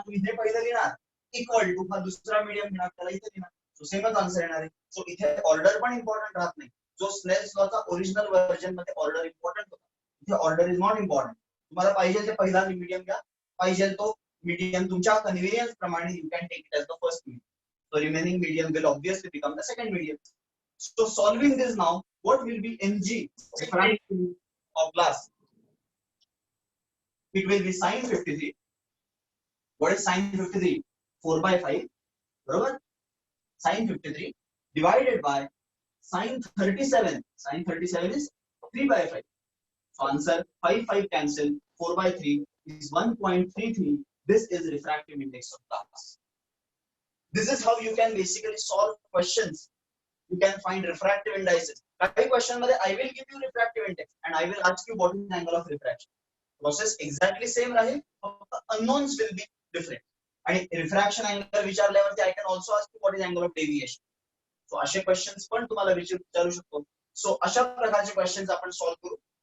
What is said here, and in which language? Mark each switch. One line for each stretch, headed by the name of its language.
Marathi: तुम्ही हे पहिलं लिहिणार इक्वल टू हा दुसरा मीडियम घेणार, त्याला इथे लिहिणार, सो सेमच आन्सर येणार आहे. सो इथे ऑर्डर पण इम्पॉर्टंट राहत नाही. जो स्नेल्स लॉचा ओरिजिनल व्हर्जन मध्ये ऑर्डर इम्पॉर्टंट होता, इथे
English: Order is not important.
Marathi: तुम्हाला पाहिजे ते पहिला मीडियम घ्या, पाहिजे तो मीडियम तुमच्या कन्व्हिनियन्स प्रमाणे
English: You can take it as the first medium. So remaining medium will obviously become the second medium. So solving this now, what will be Ng, refractive of glass? It will be sin 53. What is sin 53? 4/5. Right? Sin 53 divided by sin 37. Sin 37 is 3/5. So answer 5 cancel. 4/3 is 1.33. This is refractive index of glass. This is how you can basically solve questions. You can find refractive indices. Every question मध्ये I will give you refractive index and I will ask you what is the angle of refraction. Process exactly same राहील, unknowns will be different. आणि refraction angle विचारल्यावरती I can also ask you what is angle of deviation.
Marathi: So असे questions पण तुम्हाला विचारू शकतो. So अशा प्रकारचे questions आपण solve करू.